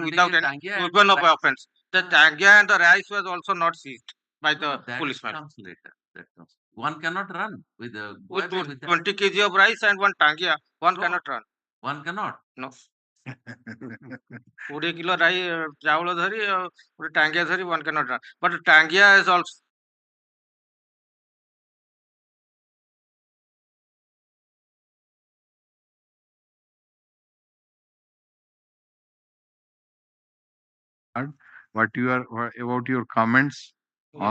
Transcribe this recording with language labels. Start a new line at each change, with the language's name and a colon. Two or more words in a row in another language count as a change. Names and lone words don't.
English: holding without a any tangia and weapon of rice. offense. The Ah. tangia and the rice was also not seized by No, the that policeman. comes later. That comes. One cannot run with a With with that. 20 kg of rice and one tangia, one No. cannot run. One cannot.
Odia: No. 20 kilo ରାଇ ଚାଉଳ ଧରି ଗୋଟେ ଟାଙ୍ଗିଆ ଧରି
English: one cannot run. But ଟାଙ୍ଗିଆ is also What about your comments on